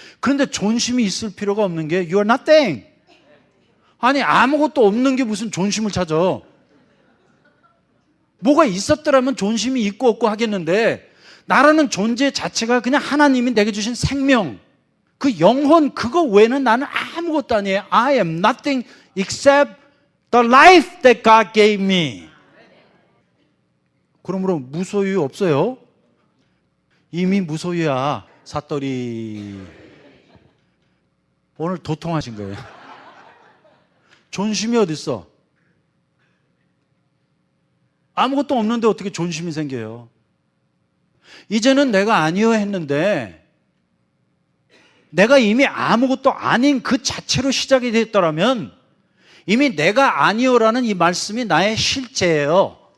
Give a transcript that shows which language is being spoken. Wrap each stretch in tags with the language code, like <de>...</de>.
<ko>그런데 존심이 있을 필요가 없는 게</ko> <en>You are nothing.</en> <ko>아니 아무것도 없는 게 무슨 존심을 찾아. 뭐가 있었더라면 존심이 있고 없고 하겠는데 나라는 존재 자체가 그냥 하나님이 내게 주신 생명, 그 영혼, 그거 외에는 나는 아무것도 아니에요.</ko> <en>I am nothing except the life that God gave me.</en> <ko>그러므로 무소유 없어요. 이미 무소유야. 사또리. 오늘 도통하신 거예요. 존심이 어디 있어? 아무것도 없는데 어떻게 존심이 생겨요? 이제는 내가 아니요 했는데 내가 이미 아무것도 아닌 그 자체로 시작이 됐더라면 이미 내가 아니요라는 이 말씀이 나의 실제예요.</ko>